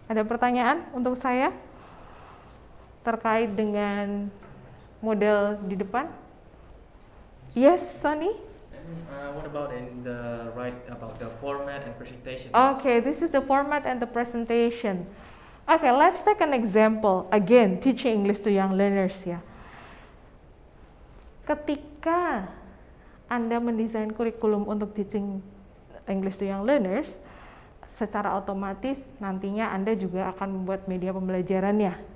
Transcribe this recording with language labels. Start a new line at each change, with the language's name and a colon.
Indonesian: Ada pertanyaan untuk saya terkait dengan model di depan?
English: Yes, Sonny? What about in the about the format and presentation? Okay, this is the format and the presentation. Okay, let's take an example. Again, teaching English to young learners ya.
Indonesian: Ketika Anda mendesain kurikulum untuk teaching English to Young Learners, secara otomatis nantinya Anda juga akan membuat media pembelajarannya.